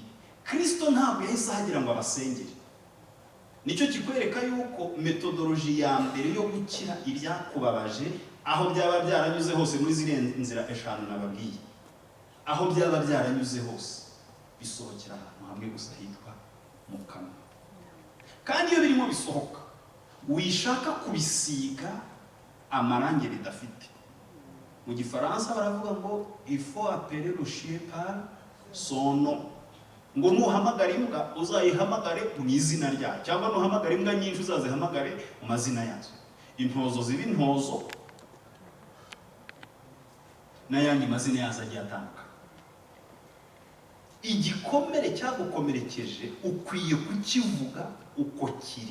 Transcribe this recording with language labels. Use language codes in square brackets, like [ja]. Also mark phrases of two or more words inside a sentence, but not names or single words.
[rw] Kristo ntabwo yahise ahagira ngo abasengere. Nicyo kikwereka yuko metodoloji ya mbere yo gukira ibyakubabaje, aho byaba byaranyuze hose muri ziriya nzira 5 nababwiye, aho byaba byaranyuze hose bisohokera ahantu hamwe gusa hitwa mu kanwa. Kandi iyo birimo bisohoka, wishaka kubisiga amarangi bidafite. Mu Gifaransa baravuga ngo [fr] il faut appeler le chien par son nom. [rw] Ngo nuhamagara imbwa uzayihamagare mu izina ryayo, cyangwa nuhamagara imbwa nyinshi uzazihamagare mu mazina yazo. Intozo ziba intozo n'ayandi mazina yazo agiye atandukanye. Igikomere cyagukomerekeje ukwiye kukivuga uko kiri.